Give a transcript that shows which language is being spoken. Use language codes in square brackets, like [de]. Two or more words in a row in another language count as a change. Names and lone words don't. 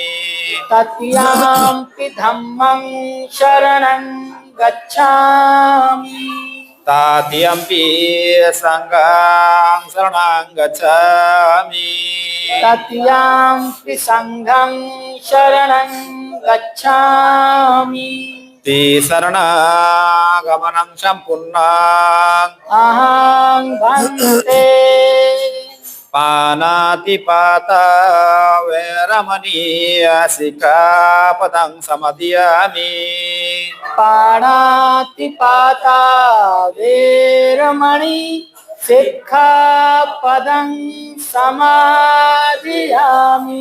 [pi] तृतीयाम्पि धम्मं शरणं गच्छामि तृतीयम्पि संघं शरणं गच्छामि तृतीयाम्पि संघं शरणं गच्छामि शरणागमनं सम्पूर्णं अहं भन्ते पानातिपाता वैरमणीय सिक्खापदं समादयामि पाणातिपाता वेरमणि सिक्खापदं समादयामि